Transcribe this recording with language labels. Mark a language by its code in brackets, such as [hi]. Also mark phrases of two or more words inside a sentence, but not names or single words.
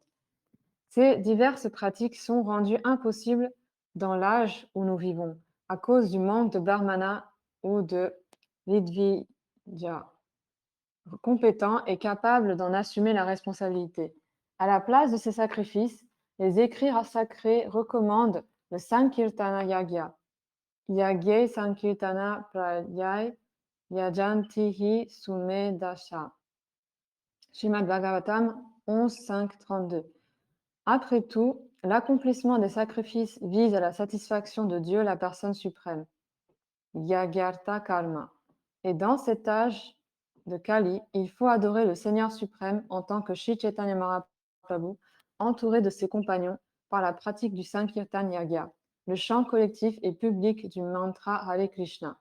[fr] Ces diverses pratiques sont rendues impossibles dans l'âge où nous vivons, à cause du manque de brahmana ou de vidvija compétents et capables d'en assumer la responsabilité. À la place de ces sacrifices, les écrits sacrés recommandent le Sankirtana Yagya. [sa] यज्ञैः सङ्कीर्तन प्रायैर् यजन्तिहि सुमेधसः. [fr] Srimad Bhagavatam 11.5.32. Après tout, l'accomplissement des sacrifices vise à la satisfaction de Dieu, la personne suprême. [sa] यज्ञार्थ कर्म. [fr] Et dans cet âge de Kali, il faut adorer le Seigneur suprême en tant que Sri Chaitanya Mahaprabhu, entouré de ses compagnons par la pratique du Sankirtan Yagya, le chant collectif et public du mantra Hare Krishna.